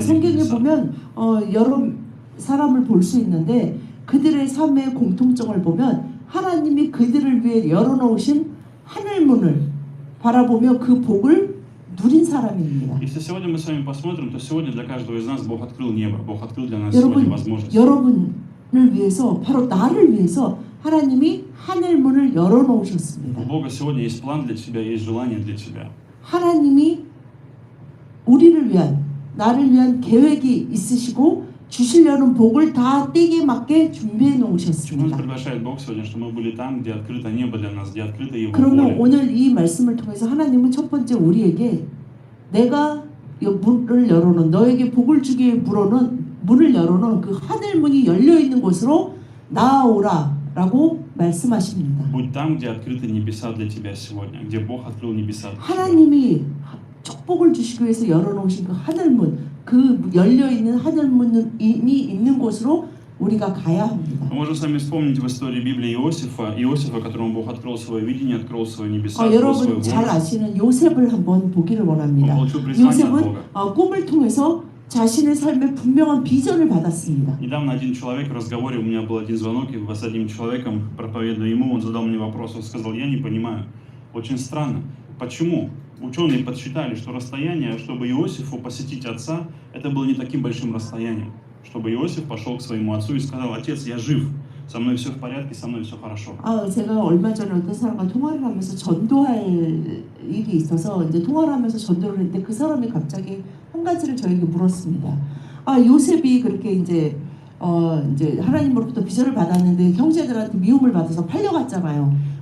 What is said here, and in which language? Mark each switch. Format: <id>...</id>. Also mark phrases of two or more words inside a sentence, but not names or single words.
<ko>성경에</ko> <ru>небеса.</ru> <ko>보면 여러 사람을 볼 수 있는데 그들의 삶의 공통점을 보면 하나님이 그들을 위해 열어놓으신 하늘문을 바라보며 그 복을 누린 사람입니다.</ko> <ru>Если сегодня мы с вами посмотрим, то сегодня для каждого из нас Бог открыл небо, Бог открыл для нас сегодня возможность.</ru> <ko>여러분을 위해서 바로 나를 위해서 하나님이 하늘문을 열어놓으셨습니다.</ko> <ru>У Бога сегодня есть план для тебя, есть желание для тебя.</ru> <ko>하나님이 우리를 위한 나를 위한 계획이 있으시고 주시려는 복을 다 때에 맞게 준비해</ko> <ru>Нас</ru> <ko>놓으셨습니다.</ko> <ru>приглашает Бог сегодня, что мы были там, где открыто небо для нас, где открыто Его</ru> <ko>그러면</ko> <ru>воля.</ru> <ko>오늘 이 말씀을 통해서 하나님은 첫 번째 우리에게 내가 문을 열어놓은 너에게 복을 주기 위해 문을 열어놓은 그 하늘 문이 열려 있는 곳으로 나아오라라고 말씀하십니다.</ko> <ru>Будь там, где открыты небеса для тебя сегодня, где Бог открыл небеса для тебя.</ru> <ko>하나님이 축복을 주시기 위해서 열어놓으신 그 하늘문, 그 열려 있는 하늘문이 있는 곳으로 우리가 가야 합니다.</ko> <ru>Мы можем с вами вспомнить в истории Библии Иосифа, которому Бог открыл свое видение, открыл свои небеса, открыл свою</ru> <ko>여러분 잘</ko> <ru>волю.</ru> <ko>아시는 요셉을 한번 보기를</ko> <ru>Он</ru> <ko>원합니다.</ko> <ru>получил призвание от</ru> <ko>요셉은</ko> <ru>Бога.</ru> <ko>꿈을 통해서 자신의 삶에 분명한 비전을 받았습니다.</ko> <ru>Недавно один человек в разговоре, у меня был один звонок, и с одним человеком, проповедуя ему, он задал мне вопрос, он сказал: я не понимаю, очень странно, почему ученые подсчитали, что расстояние, чтобы Иосифу посетить отца, это было не таким большим расстоянием, чтобы Иосиф пошел к своему отцу и сказал: отец, я жив, со мной все в порядке, со мной все хорошо.</ru> <ko>제가 얼마 전에 어떤 사람과 통화를 하면서 전도할 일이 있어서 이제 통화를 하면서 전도를 했는데 그 사람이 갑자기 한 가지를 저에게 물었습니다. 요셉이 그렇게 이제 하나님으로부터 비전을 받았는데 형제들한테 미움을 받아서 팔려갔잖아요.</ko>